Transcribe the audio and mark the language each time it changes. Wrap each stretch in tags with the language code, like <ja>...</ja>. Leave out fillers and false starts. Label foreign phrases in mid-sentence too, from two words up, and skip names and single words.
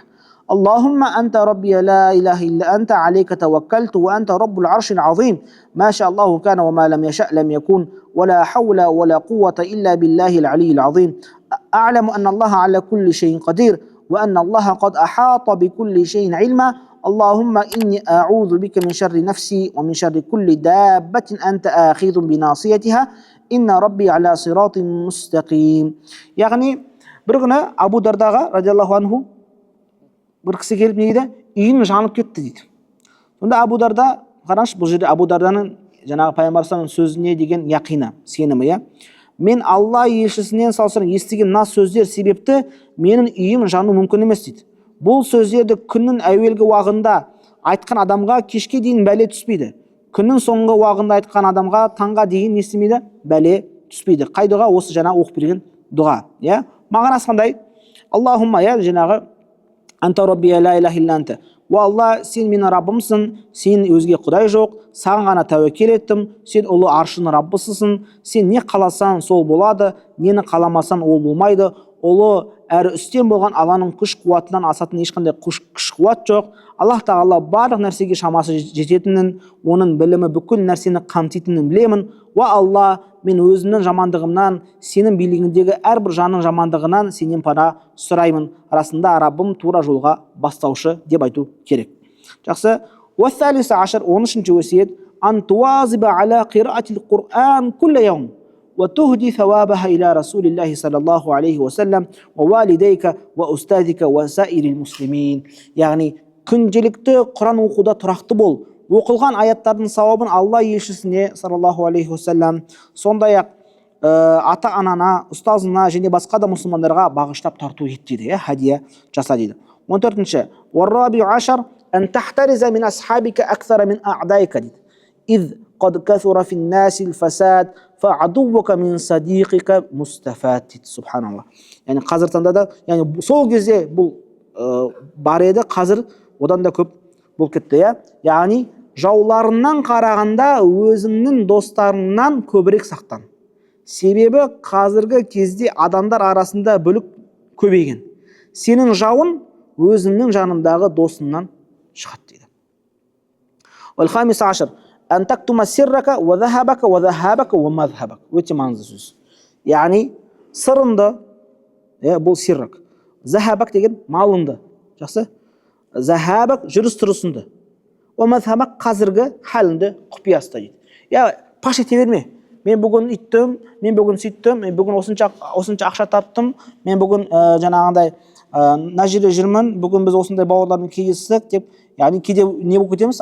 <ar>اللهم أنت ربي لا إله إلا أنت عليك توكلت وأنت رب العرش العظيم ما شاء الله كان وما لم يشأ لم يكون ولا حول ولا قوة إلا بالله العلي العظيم أعلم أن الله على كل شيء قدير وأن الله قد أحاط بكل شيء علما اللهم إني أعوذ بك من شر نفسي ومن شر كل دابة أنت آخذ بناصيتها إن ربي على صراط مستقيم.</ar> <kk>Яғни бір күні Абу Дардаға</kk> <ar>رضي الله عنه</ar> <kk>бір кісі келіп не дейді? Үйім жанып кетті дейді. Сонда Абу Дарда, қараңызшы, бұл жерде Абу Дарданың жаңағы пайғамбарымыздың сөзіне деген яқины, сенімі, мен Алла елшісінен салсырын естіген мына сөздер себепті менің үйім жану мүмкін емес дейді. Бұл сөздерді күннің әуелгі уағында айтқан адамға кешке дейін бәле түспейді. Күннің соңғы уағында айтқан адамға таңға дейін не істемейді? Бәле түспейді. Қай дұға? Осы жаңағы оқып берген дұға. Мағынасы қандай? Аллахумма, жаңағы</kk> <ar>أنت ربي لا إله إلا أنت.</ar> <kk>Уа Алла, сен менің Раббымсың, сен өзге құдай жоқ, саған ғана тәуекел еттім, сен ұлы аршының Раббысысың, сен не қаласаң сол болады, нені қаламасаң ол болмайды. Ұлы әрі үстем болған Алланың күш қуатынан асатын ешқандай күш қуат жоқ. Аллах тағала барлық нәрсеге шамасы жететінін, оның білімі бүкіл нәрсені қамтитынын білемін. Уа Алла, мен өзімнің жамандығымнан, сенің билігіндегі әрбір жанның жамандығынан сенен пана сұраймын. Расында Раббым тура жолға бастаушы деп айту керек. Жақсы.</kk> <ar>والثالث عشر 13-ші өсиет أن تواظب على قراءة القرآن كل يوم وتهدي ثوابها إلى رسول الله صلى الله عليه وسلم ووالديك وأستاذك وسائر المسلمين.</ar> <kk>Яғни күнделікті Құран оқуда тұрақты бол. Оқылған аяттардың сауабын Алла елшісіне</kk> <ar>صلى الله عليه وسلم,</ar> <kk>сондай-ақ ата-анана, ұстазына және басқа да мұсылмандарға бағыштап тарту ет дейді, хадия жаса дейді.</kk> <ar>14-ші والرابع عشر أن تحترز من أصحابك أكثر من أعدائك дейді. إذ قد كثر في الناس الفساد فعدوك من صديقك مستفاد дейді. Субханалла.</ar> <kk>Яғни қазір таңда да, яғни сол кезде бұл бар еді, қазір одан да көп болып кетті. Яғни жауларынан қарағанда өзіңнің достарыңнан көбірек сақтан. Себебі қазіргі кезде адамдар арасында бүлік көбейген. Сенің жауын өзіңнің жанындағы досыңнан шығады дейді. والخامس عشر أن تكتم سرك وذهبك وذهابك ومذهبك. Өте маңызды сөз. Яғни сырыңды, бұл сиррак. Захабак деген малыңды. Жақсы? Захабак жүріс-тұрысыңды. Мазхабак қазіргі халіңді құпия ұста дейді. Паш ете берме. Мен бүгін иттім, мен бүгін сөйттім, мен бүгін осынша ақша таптым, мен бүгін жаңағындай мына жерде жүрмін, бүгін біз осындай бауырлармен кездестік деп, яғни кейде не болып кетеміз?</kk>